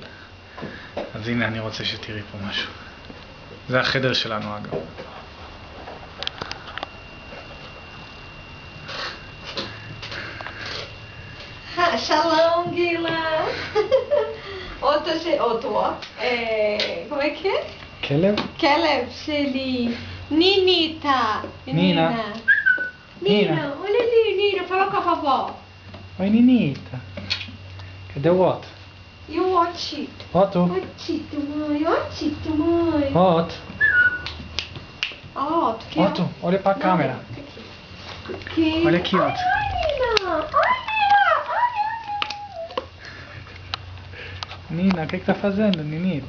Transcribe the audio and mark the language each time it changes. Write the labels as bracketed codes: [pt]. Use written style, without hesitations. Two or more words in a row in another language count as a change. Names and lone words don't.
[he] אז הנה אני רוצה שתראי פה משהו. זה החדר שלנו אגב. שלום גילה. אוטו, [pt] como é que é? [he] כלב? כלב שלי, ניניטה. נינה. נינה, [pt] olha ali, Nina, fala com a vovó. [he] אוי ניניטה. [pt] cadê o Otto? E o Otito? Otto? Otito, mãe. Otto. Otto, que Otto, olha pra câmera. Aqui. Olha aqui, Otto. Nina, Nina, o que tá fazendo, Ninita?